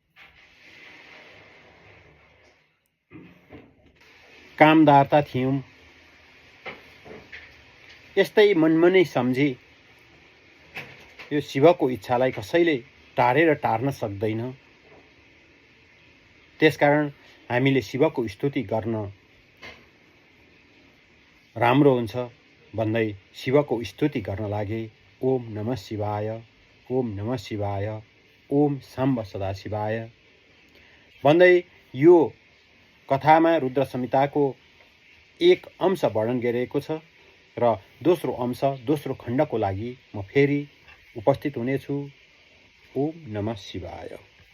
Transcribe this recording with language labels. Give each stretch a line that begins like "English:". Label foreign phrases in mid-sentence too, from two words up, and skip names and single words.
Nepali: कामदारता थियौं, यस्तै मनमनै सम्झी यो शिवको इच्छालाई कसैले टार्न सक्दैन। त्यसकारण हामीले शिवको स्तुति गर्न राम्रो हुन्छ भन्दै शिवको स्तुति गर्न लागे।
Sanskrit: ओम नमः शिवाय, ओम नमः शिवाय, ओम साम्ब सदाशिवाय
Nepali: भन्दै यो कथामा रुद्र संहिताको एक अंश वर्णन गरिएको छ र दोस्रो अंश दोस्रो खण्डको लागि म फेरि उपस्थित हुनेछु।
Sanskrit: ओम नमः शिवाय।